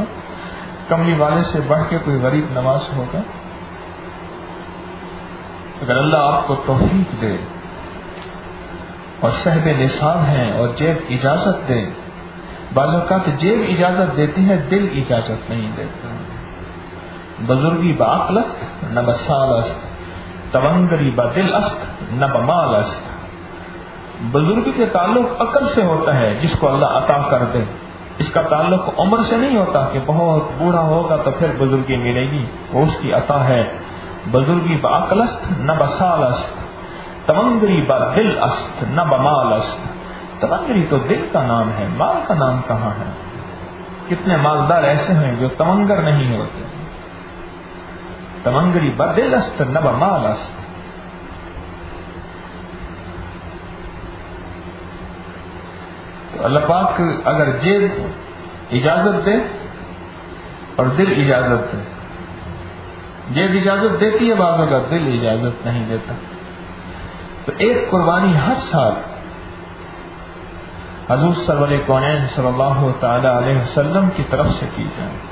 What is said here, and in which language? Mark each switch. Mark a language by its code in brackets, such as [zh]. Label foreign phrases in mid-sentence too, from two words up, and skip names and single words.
[ur] کملی والے سے بڑھ کے کوئی غریب نواز ہوگا؟ اگر اللہ آپ کو توفیق دے اور صاحب نصاب ہیں اور جیب اجازت دے، بعض اوقات جیب اجازت دیتی ہے، دل اجازت نہیں دیتا۔ [fa] بزرگی بعقل است نہ بسال است، تونگری با دل است نہ بمال است۔ [ur] بزرگی کے تعلق عقل سے ہوتا ہے جس کو اللہ عطا کر دے، اس کا تعلق عمر سے نہیں ہوتا کہ بہت بوڑھا ہوگا تو پھر بزرگی ملے گی، وہ اس کی عطا ہے۔ [fa] بزرگی با عقل است نہ بسال است، تونگری با دل است نہ بمال است۔ [ur] تونگری تو دل کا نام ہے، مال کا نام کہاں ہے؟ کتنے مالدار ایسے ہیں جو تونگر نہیں ہوتے۔ [fa] تونگری با دل است نہ بمال است۔ [ur] تو اللہ پاک اگر جیب اجازت دے اور دل اجازت دے، جیب اجازت دیتی ہے بعض اوقات، دل اجازت نہیں دیتا، تو ایک قربانی ہر سال حضور سرور کونین [ar] صلی اللہ تعالی علیہ وسلم [ur] کی طرف سے کی جائے۔